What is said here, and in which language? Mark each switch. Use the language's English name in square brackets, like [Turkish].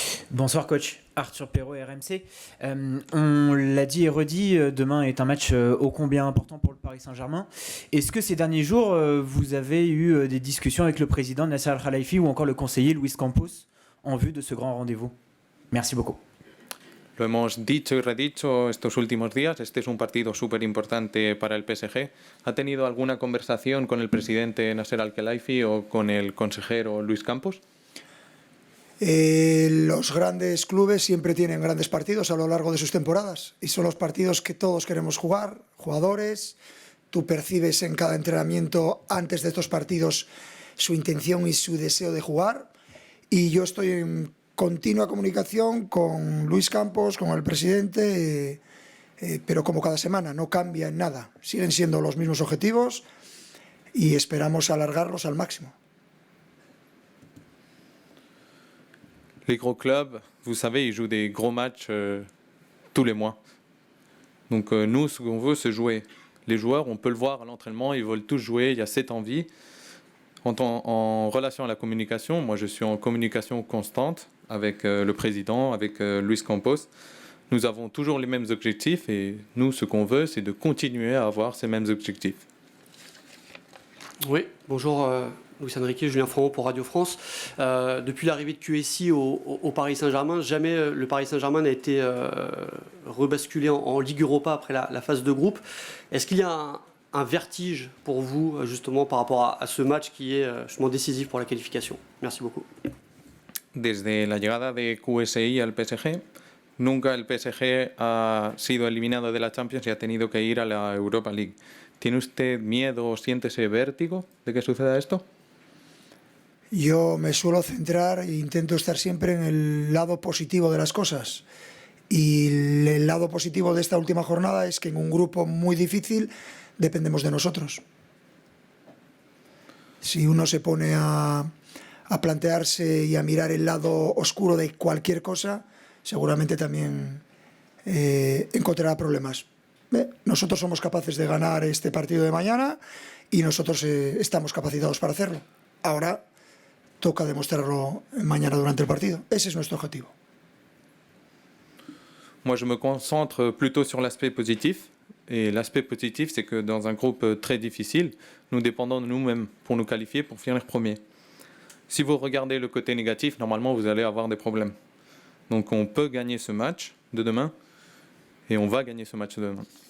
[French] Bonsoir coach, Arthur Perrault, RMC. On l'a dit et redit, demain est un match ô combien important pour le Paris Saint-Germain. Est-ce que ces derniers jours, vous avez eu des discussions avec le président Nasser Al-Khelaifi ou encore le conseiller Luis Campos en vue de ce grand rendez-vous? Merci beaucoup. [Spanish] Lo hemos dicho y redicho estos últimos días. Este es un partido súper importante para el PSG. ¿Ha tenido alguna conversación con el presidente Nasser Al-Khelaifi o con el consejero Luis Campos? Los grandes clubes siempre tienen grandes partidos a lo largo de sus temporadas y son los partidos que todos queremos jugar, jugadores. Tú percibes en cada entrenamiento antes de estos partidos su intención y su deseo de jugar, y yo estoy en continua comunicación con Luis Campos, con el presidente, pero como cada semana, no cambia en nada, siguen siendo los mismos objetivos y esperamos alargarlos al máximo. [French] Les gros clubs, vous savez, ils jouent des gros matchs tous les mois. Donc nous, ce qu'on veut, c'est jouer. Les joueurs, on peut le voir à l'entraînement, ils veulent tous jouer, il y a cette envie. En relation à la communication, moi je suis en communication constante avec le président, avec Luis Campos. Nous avons toujours les mêmes objectifs et nous, ce qu'on veut, c'est de continuer à avoir ces mêmes objectifs. Oui, bonjour Luis Enrique, Julien Framont pour Radio France. Depuis l'arrivée de QSI au Paris Saint-Germain, jamais le Paris Saint-Germain n'a été rebasculé en Ligue Europa après la phase de groupe. Est-ce qu'il y a un vertige pour vous justement par rapport à ce match qui est justement décisif pour la qualification? Merci beaucoup. [Spanish] Desde la llegada de QSI al PSG, nunca el PSG ha sido eliminado de la Champions y ha tenido que ir a la Europa League. ¿Tiene usted miedo o siente ese vértigo de que suceda esto? Yo me suelo centrar e intento estar siempre en el lado positivo de las cosas. Y el lado positivo de esta última jornada es que en un grupo muy difícil dependemos de nosotros. Si uno se pone a plantearse y a mirar el lado oscuro de cualquier cosa, seguramente también encontrará problemas. Nosotros somos capaces de ganar este partido de mañana y nosotros estamos capacitados para hacerlo. Ahora toca demostrarlo mañana durante el partido. Ese es nuestro objetivo. [French] Moi, je me concentre plutôt sur l'aspect positif. Et l'aspect positif, c'est que dans un groupe très difficile, nous dépendons de nous-mêmes pour nous qualifier, pour finir premier. Si vous regardez le côté négatif, normalement, vous allez avoir des problèmes. Donc, on peut gagner ce match de demain et on va gagner ce match de demain.